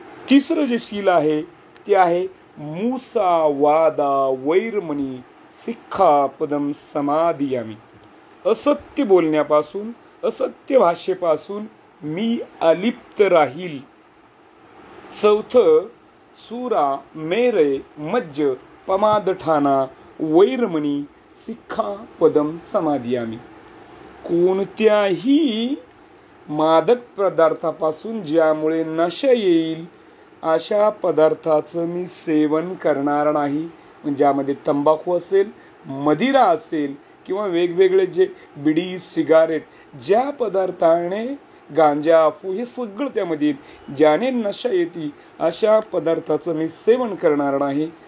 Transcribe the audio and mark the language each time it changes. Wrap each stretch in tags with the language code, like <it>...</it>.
<mr>तिसरं जे शील आहे ते आहे</mr> <pi>मूसा वादा वैरमणी सिक्खापदम समाधियामी.</pi> <mr>असत्य बोलण्यापासून, असत्य भाषेपासून मी अलिप्त राहील. चौथं</mr> <pi>सुरा मेरे मज्ज पमादठाना वैरमणी सिक्खापदम समाधियामी.</pi> <mr>कोणत्याही मादक पदार्थापासून ज्यामुळे नशा येईल अशा पदार्थाचं मी सेवन करणार नाही. ज्यामध्ये तंबाखू असेल, मदिरा असेल किंवा वेगवेगळे जे बिडी सिगारेट, ज्या पदार्थाने गांजा अफू हे सगळं त्यामध्ये ज्याने नशा येते अशा पदार्थाचं मी सेवन करणार नाही.</mr>